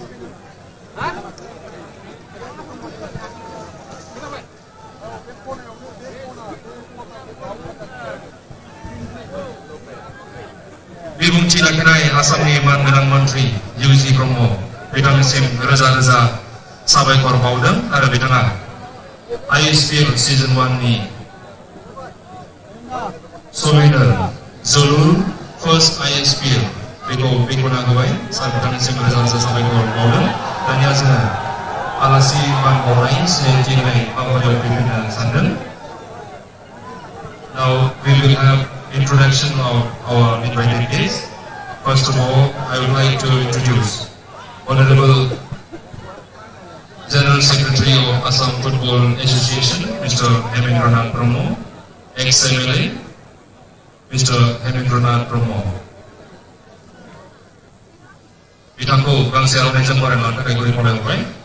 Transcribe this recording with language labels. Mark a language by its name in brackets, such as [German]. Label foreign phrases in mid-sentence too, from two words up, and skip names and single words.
[Bodo] बिबुंथि लाखिनाय आसामनि मानगोनां मन्त्रि UG ब्रह्म बिथांनिसिम रोजा-रोजा साबायखर बावदों आरो बिथाङा ISPL सिजन 1 नि सविनर जोलुर फर्स्ट ISPL बेखौ बेखेवना होबाय। सार बिथांनिसिम रोजा-रोजा साबायखर बावदों। दानिया जोङो आलासि मान बावनाय सिनायथि होनाय हाबाफारियाव फैफिननो सानदों। [English] Now we will have introduction of our invited guests. First of all, I would like to introduce Honorable General Secretary of Assam Football Association, Mr. Hemendranath Brahmo, ex-MLA, Mr. Hemendranath Brahmo. [Bodo] बिथांखौ गांसे आर'नाइजों बरायनो थाखाय गुरै खावलायहरबाय।